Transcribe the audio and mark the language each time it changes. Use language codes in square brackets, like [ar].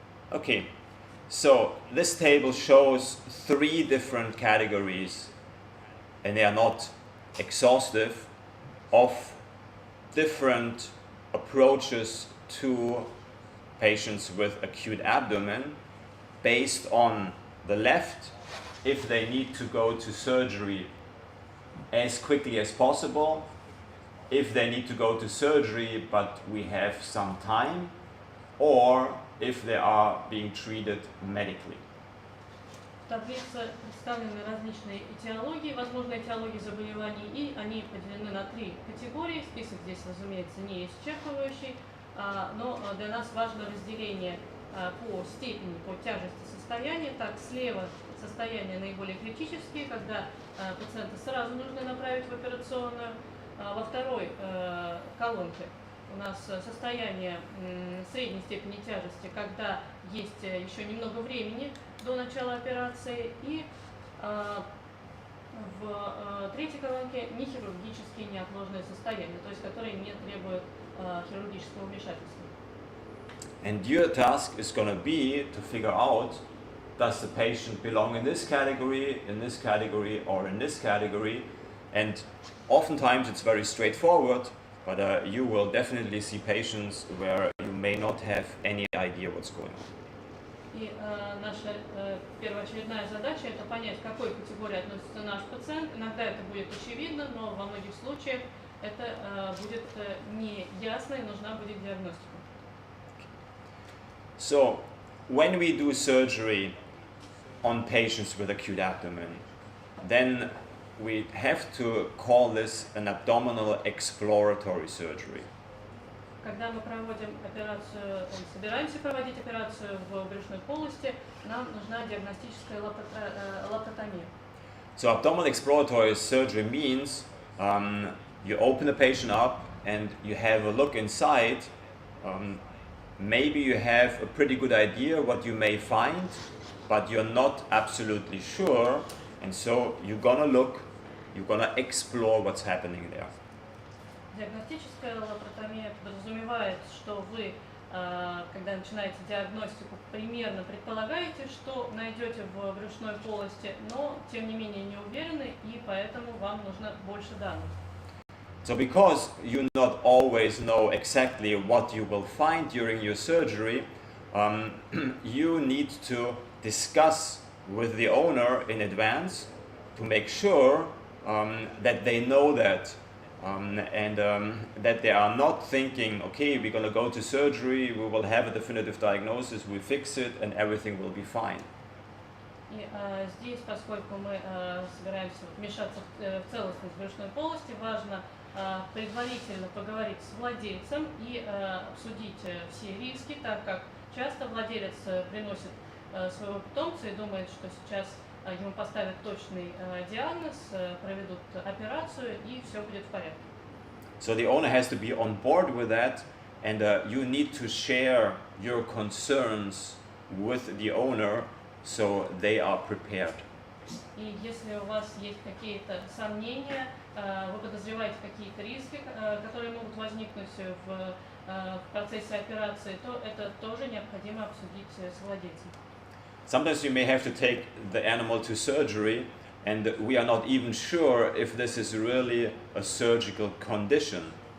[en] Okay, so this table shows 3 different categories, and they are not exhaustive, of different approaches to patients with acute abdomen based on the left, if they need to go to surgery as quickly as possible, if they need to go to surgery but we have some time, or if they are being treated medically. [ru] В таблице представлены различные этиологии, возможные этиологии заболеваний, и они поделены на 3 категории. Список здесь, разумеется, не исчерпывающий, но для нас важно разделение по степени, по тяжести состояния. Так, слева состояния наиболее критические, когда пациента сразу нужно направить в операционную. Во второй колонке у нас состояние средней степени тяжести, когда есть еще немного времени до начала операции, и в третьей колонке нехирургические неотложные состояния, то есть которые не требуют хирургического вмешательства. [en] And your task is going to be to figure out, does the patient belong in this category, or in this category? And oftentimes it's very straightforward, but you will definitely see patients where you may not have any idea what's going on. [ru] И наша первоочередная задача – это понять, к какой категории относится наш пациент. Иногда это будет очевидно, но во многих случаях это будет неясно и нужна будет диагностика. [en] So, when we do surgery on patients with acute abdomen, then we have to call this an abdominal exploratory surgery. [ru] Когда мы проводим операцию, собираемся проводить операцию в брюшной полости, нам нужна диагностическая лапаротомия. [en] So abdominal exploratory surgery means you open the patient up and you have a look inside. Maybe you have a pretty good idea what you may find, but you're not absolutely sure, and so you're gonna look, you're gonna explore what's happening there. [ru] Диагностическая лапаротомия подразумевает, что вы, когда начинаете диагностику, примерно предполагаете, что найдете в брюшной полости, но тем не менее не уверены, и поэтому вам нужно больше данных. [en] So because you not always know exactly what you will find during your surgery, you need to discuss with the owner in advance to make sure that they know that and that they are not thinking, okay, we're going to go to surgery, we will have a definitive diagnosis, we fix it and everything will be fine. [ru] И здесь, поскольку мы собираемся вмешаться в целостность брюшной полости, важно предварительно поговорить с владельцем и обсудить все риски, так как часто владелец приносит своего питомца и думает, что сейчас ему поставят точный диагноз, проведут операцию и все будет в порядке. [en] So the owner has to be on board with that, and you need to share your concerns with the owner so they are prepared. [ru] И если у вас есть какие-то сомнения, вы подозреваете какие-то риски, которые могут возникнуть в процессе операции, то это тоже необходимо обсудить с владельцем. [en] Sometimes you may have to take the animal to surgery, and we are not even sure if this is really a surgical condition.